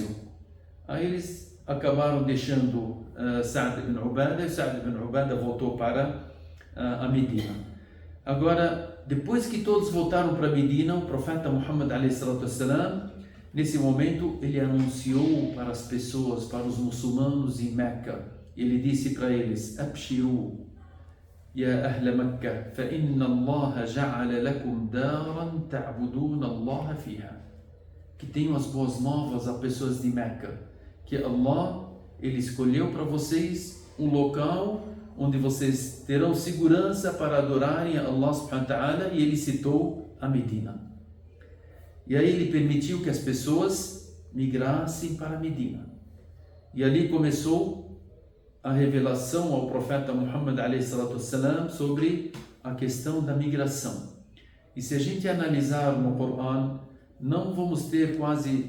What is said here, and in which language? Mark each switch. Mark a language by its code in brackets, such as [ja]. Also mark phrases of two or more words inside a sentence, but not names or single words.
[pt] Aí eles acabaram deixando Sa'd ibn Ubadah, e Sa'd ibn Ubadah voltou para a Medina. Agora, depois que todos voltaram para Medina, o profeta Muhammad a.s., nesse momento, ele anunciou para as pessoas, para os muçulmanos em Meca, ele disse para eles: [ar] أبشروا يا أهل مكة، فإن الله جعل لكم دارا تعبدون الله فيها. [pt] Que tenham as boas novas a pessoas de Meca, que Allah, ele escolheu para vocês um local onde vocês terão segurança para adorarem a Allah [ar] سبحانه وتعالى, [pt] e ele citou a Medina. E aí ele permitiu que as pessoas migrassem para Medina. E ali começou a revelação ao profeta Muhammad a.s. sobre a questão da migração. E se a gente analisar no Corão, não vamos ter quase...